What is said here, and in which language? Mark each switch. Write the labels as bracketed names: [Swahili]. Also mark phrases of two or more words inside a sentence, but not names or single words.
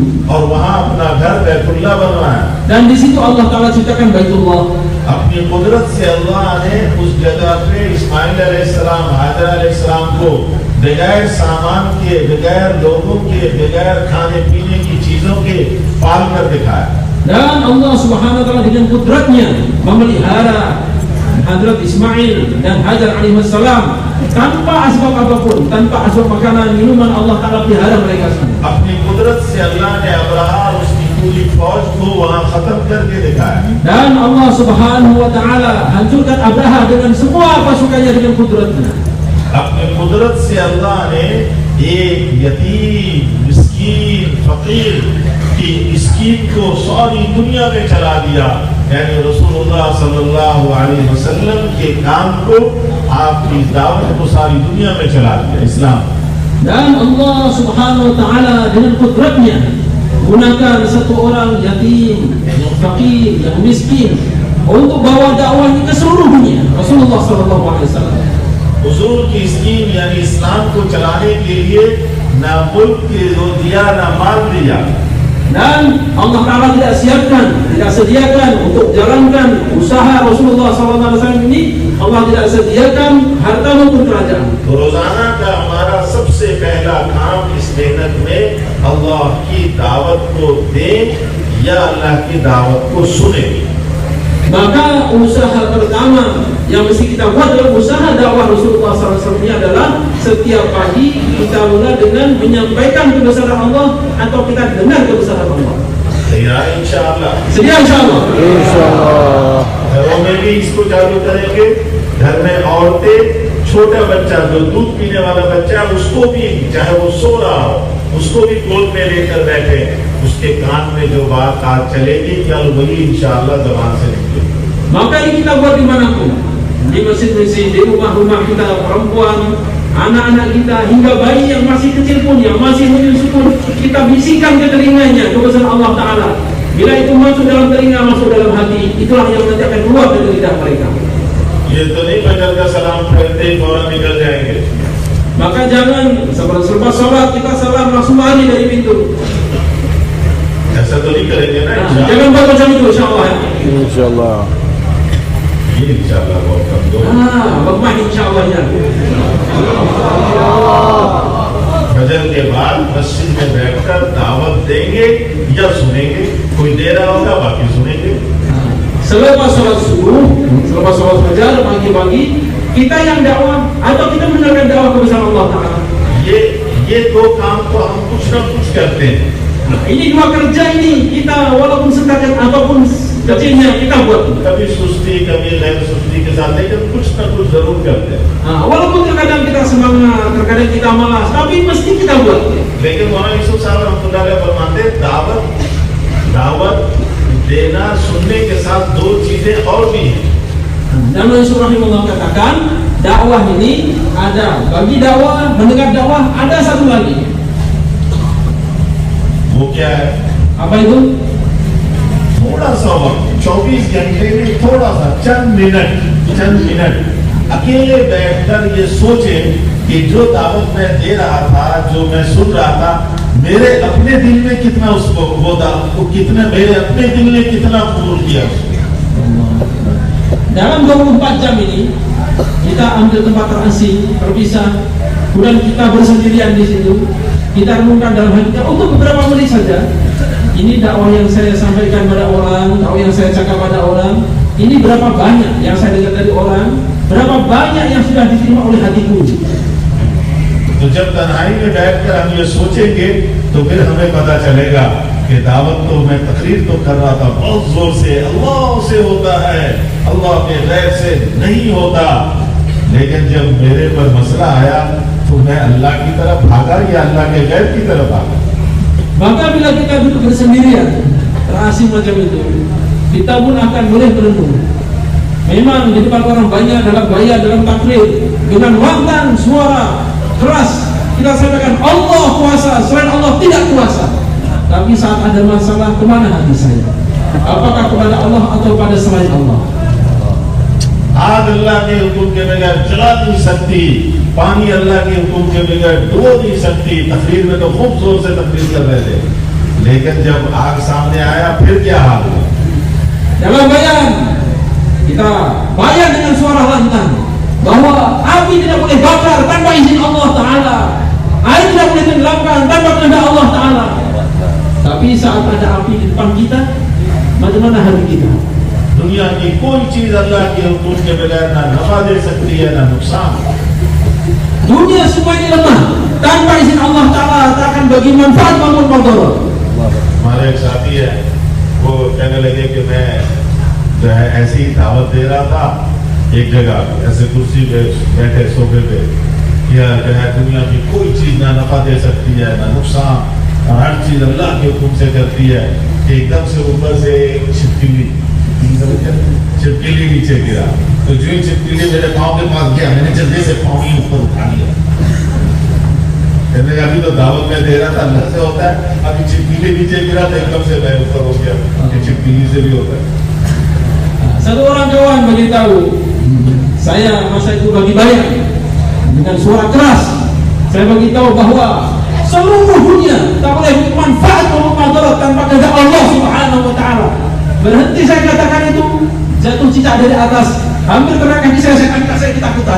[Hindi] और वहाँ अपना घर बैतुल्लाह बनवाया। [Malay] Dan di situ Allah Ta'ala ciptakan Baitullah. [Hindi] अपनी कुदरत से अल्लाह ने उस जगह पे इस्माइल अलैहिस्सलाम, हाजर अलैहिस्सलाम को बगैर सामान के, बगैर लोगों के, बगैर खाने पीने की चीजों के पाल कर दिखाया। [Malay] Dan Allah [Arabic] سبحانه وتعالى [Malay] dengan kudratnya memelihara Hadrat Ismail dan Hajar alaihissalam tanpa asbab apapun, tanpa asbab makanan, minuman, Allah Ta'ala pelihara mereka semua. [Hindi] अपनी कुदरत से अल्लाह ने अब्राहा और उसकी पूरी फौज को वहाँ खत्म करके दिखाया। [Malay] Dan Allah [Arabic] سبحانه وتعالى [Malay] hancurkan Abraha dengan semua pasukannya dengan kudratnya. [Hindi] अपनी कुदरत से अल्लाह ने एक यतीम, मिस्कीन, फकीर की स्कीम को सारी दुनिया में चला दिया। यानी रसूलुल्लाह [Arabic] صلى الله عليه وسلم [Hindi] के काम को, आपकी दावत को सारी दुनिया में चला दिया इस्लाम। [Malay] Dan Allah [Arabic] سبحانه وتعالى [Malay] dengan kudratnya gunakan satu orang yatim, yang fakir, yang miskin untuk bawa dakwahnya ke seluruh dunia. [Arabic] رسول الله صلى الله عليه وسلم. [Hindi] हुजूर की स्कीम यानी इस्लाम को चलाने के लिए ना मुल्क के जो दिया ना माल दिया। [Malay] Dan Allah Ta'ala tidak siapkan, tidak sediakan untuk jalankan usaha Rasulullah SAW ini. Allah tidak sediakan harta maupun kerajaan. [Hindi] तो रोजाना का हमारा सबसे पहला काम इस मेहनत में अल्लाह की दावत को दें या अल्लाह की दावत को सुने। [Malay] Maka usaha pertama yang mesti kita buat dalam usaha dakwah Rasulullah SAW ini adalah setiap pagi kita mulai dengan menyampaikan kebesaran Allah atau kita dengar kebesaran Allah. [Arabic] إن شاء الله [Malay] Sedia insyaallah. [Arabic] إن شاء الله [Hindi] घरों में भी इसको चालू करेंगे। घर में औरतें, छोटा बच्चा जो दूध पीने वाला बच्चा, उसको भी चाहे वो सो रहा हो उसको भी गोद में लेकर बैठे, उसके कान में जो बात आज चलेगी कल वही इंशाअल्लाह ज़बान से निकलेगी। [Malay] Maka ini kita buat dimanapun, di masjid-masjid, di rumah-rumah kita, perempuan, anak-anak kita, hingga bayi yang masih kecil pun, yang masih menyusu pun, kita bisikan ke telinganya kebesaran Allah Ta'ala. Bila itu masuk dalam telinga, masuk dalam hati, itulah yang nanti akan keluar dari lidah mereka. [Hindi] ये तो नहीं फजर का सलाम पढ़ते ही फौरन निकल जाएंगे। [Malay] Maka jangan selepas sholat kita salam langsung lari dari pintu. [Hindi] ऐसा तो नहीं करेंगे ना [Malay] Nah, [Arabic] إن شاء الله. [Malay] jangan buat macam itu, insyaallah ya. [Arabic] إن شاء الله [Hindi] ये इंशाअल्लाह बहुत कमजोर। [Malay] Lemah insyaallah-nya. [Hindi] फजर के बाद मस्जिद में बैठकर दावत देंगे या सुनेंगे, कोई दे रहा होगा बाकी सुनेंगे। [Malay] Selepas sholat subuh, selepas sholat fajar pagi-pagi, kita yang dakwah atau kita mendengarkan dakwah kebesaran Allah Ta'ala. [Hindi] ये दो काम तो हम कुछ ना कुछ करते हैं। [Malay] Nah, ini dua kerja ini kita walaupun setakat apapun kecilnya kita buat. [Hindi] कभी सुस्ती कभी गैर सुस्ती के साथ, लेकिन कुछ ना कुछ जरूर करते हैं। [Malay] Nah, walaupun terkadang kita semangat, terkadang kita malas, tapi mesti kita buat. [Hindi] लेकिन मौलाना यूसुफ साहब [Arabic] رحمة الله عليه [Hindi] फरमाते हैं, दावत देना सुनने के साथ दो चीजें और भी हैं। [Malay] Dan Rasul rahimahullah katakan dakwah ini ada, bagi dakwah, mendengar dakwah ada satu lagi. [Hindi] वो क्या है? [Malay] Apa itu? [Hindi] थोड़ा सा वक्त, 24 घंटे में थोड़ा सा चंद मिनट अकेले बैठकर ये सोचे कि जो दावत मैं दे रहा था, जो मैं सुन रहा था, मेरे अपने दिल में कितना उसको वो कितना मेरे अपने दिल ने कितना कबूल किया उसको। [Malay] Dalam 24 jam ini kita ambil tempat terasing, terpisah, kemudian kita bersendirian di situ. Kita renungkan dalam hati kita untuk beberapa menit saja. Ini dakwah yang saya sampaikan pada orang, dakwah yang saya cakap pada orang, ini berapa banyak yang saya dengar dari orang, berapa banyak yang sudah diterima oleh hatiku. [Hindi] तो जब तन्हाई में बैठकर हम ये सोचेंगे तो फिर हमें पता चलेगा कि दावत तो मैं तकरीर तो कर रहा था बहुत जोर से, अल्लाह से होता है, अल्लाह के गैर से नहीं होता। लेकिन जब मेरे पर मसला आया तो मैं अल्लाह की तरफ भागा या अल्लाह के गैर की तरफ भागा? [Malay] Maka bila kita duduk bersendirian, terasing macam itu, kita pun akan boleh merenung. Memang di depan orang banyak dalam gaya dalam takrir dengan lantang suara keras kita sampaikan Allah kuasa, selain Allah tidak kuasa. Tapi saat ada masalah, kemana hati saya? Apakah kepada Allah atau pada selain Allah? [Hindi] आग अल्लाह के हुक्म के बगैर जला नहीं सकती, पानी अल्लाह के हुक्म के बगैर डुबो नहीं सकती। तकरीर में तो खूब जोर से तकरीर कर रहे थे, लेकिन जब आग सामने आया फिर क्या हाल हुआ? [Malay] Dalam bayan kita bayan dengan suara lantang bahwa api tidak boleh bakar tanpa izin Allah Ta'ala, air tidak boleh tenggelamkan tanpa kehendak Allah Ta'ala. Tapi saat ada api di depan kita, bagaimana hati kita? [Hindi] दुनिया की कोई चीज अल्लाह के हुक्म के बगैर ना नफा दे सकती है ना नुकसान। [Malay] Dunia semua ini lemah, tanpa izin Allah Ta'ala tak akan bagi manfaat maupun mudarat. [Hindi] हमारे एक साथी है, वो कहने लगे कि मैं जो है ऐसी ही दावत दे रहा था एक जगह, ऐसे कुर्सी पे बैठे सोफे पे, या जो है दुनिया की कोई चीज ना नफा दे सकती है ना नुकसान, और हर चीज अल्लाह के हुक्म से करती है। एकदम से ऊपर से एक छिपकली नीचे गिरा, तो जो ही छिपकली मेरे पाँव के पास गया, मैंने जल्दी से पाँव ही ऊपर उठा लिया। कहने लगा अभी तो दावत में दे रहा था अल्लाह से होता है, अभी छिपकली नीचे गिरा तो एकदम से मैं ऊपर हो गया, कि छिपकली से भी होता है। [Malay] Satu orang kawan beritahu saya masa itu bagi bayar dengan suara keras. Saya beritahu bahwa seluruh dunia tak boleh bermanfaat maupun mudarat tanpa kehendak Allah [Arabic] سبحانه وتعالى. [Malay] Berhenti saya katakan itu, jatuh cicak dari atas, hampir kena kaki saya angkat, saya ketakutan.